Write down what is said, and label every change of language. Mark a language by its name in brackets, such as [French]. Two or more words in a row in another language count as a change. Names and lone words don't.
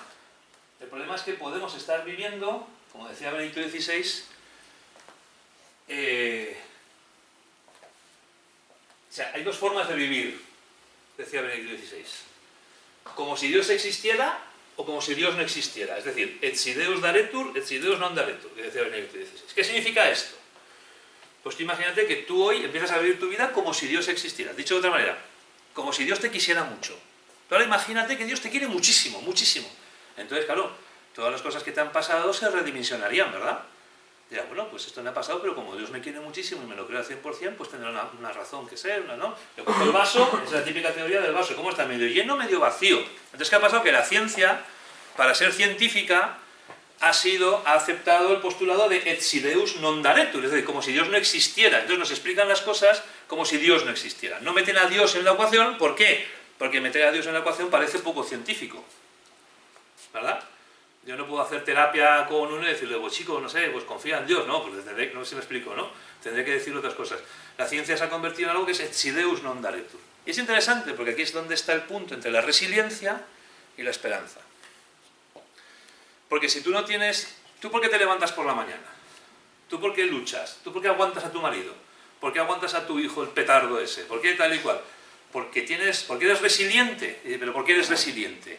[Spanish] El problema es que podemos estar viviendo, como decía Benedicto XVI, o sea, hay dos formas de vivir, decía Benedicto XVI. Como si Dios existiera o como si Dios no existiera. Es decir, [Latin] et si Deus daretur, et si Deus non daretur, [Spanish] que decía Benedicto XVI. ¿Qué significa esto? Pues tú imagínate que tú hoy empiezas a vivir tu vida como si Dios existiera. Dicho de otra manera, como si Dios te quisiera mucho. Pero ahora imagínate que Dios te quiere muchísimo, muchísimo. Entonces, claro, todas las cosas que te han pasado se redimensionarían, ¿verdad? Ya, bueno, pues esto me ha pasado, pero como Dios me quiere muchísimo y me lo creo al 100%, pues tendrá una razón que ser, ¿no? Yo cojo el vaso, es la típica teoría del vaso, ¿cómo está? Medio lleno, medio vacío. Entonces, ¿qué ha pasado? Que la ciencia, para ser científica, ha aceptado el postulado de [Latin] et si Deus non daretur, [Spanish] es decir, como si Dios no existiera. Entonces nos explican las cosas como si Dios no existiera. No meten a Dios en la ecuación, ¿por qué? Porque meter a Dios en la ecuación parece poco científico, ¿verdad? Yo no puedo hacer terapia con uno y decirle, pues chico, no sé, pues confía en Dios, ¿no? Pues tendré, no sé si me explico, ¿no? Tendré que decir otras cosas. La ciencia se ha convertido en algo que es [Latin] et si Deus non daretur. [Spanish] Y es interesante porque aquí es donde está el punto entre la resiliencia y la esperanza. Porque si tú no tienes... ¿Tú por qué te levantas por la mañana? ¿Tú por qué luchas? ¿Tú por qué aguantas a tu marido? ¿Por qué aguantas a tu hijo el petardo ese? ¿Por qué tal y cual? Porque eres resiliente. ¿Pero por qué eres resiliente?